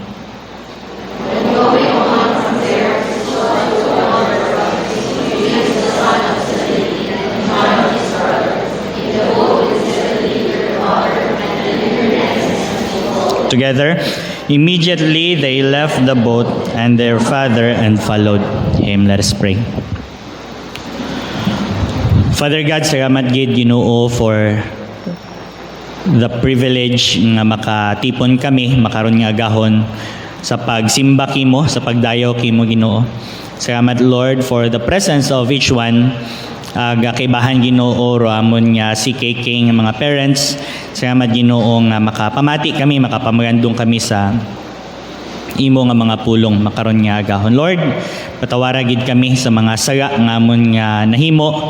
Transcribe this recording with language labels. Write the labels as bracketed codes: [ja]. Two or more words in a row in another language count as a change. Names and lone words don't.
[en] Together, immediately they left the boat and their father and followed him. Let us pray. Father God, [hil] salamat gid Ginoo [en] for the privilege [hil] nga makatipon kami makaron nga agahon sa pagsimba kimo, sa pagdayo kimo Ginoo. [en] Salamat Lord for the presence of each one. [hil] Kaibahan Ginoo ro amon nga si KK nga mga parents. Salamat Ginoo nga makapamati kami, makapamagandong kami sa imo nga mga pulong makaron nga agahon. Lord, patawara gid kami sa mga saga nga amon nga nahimo.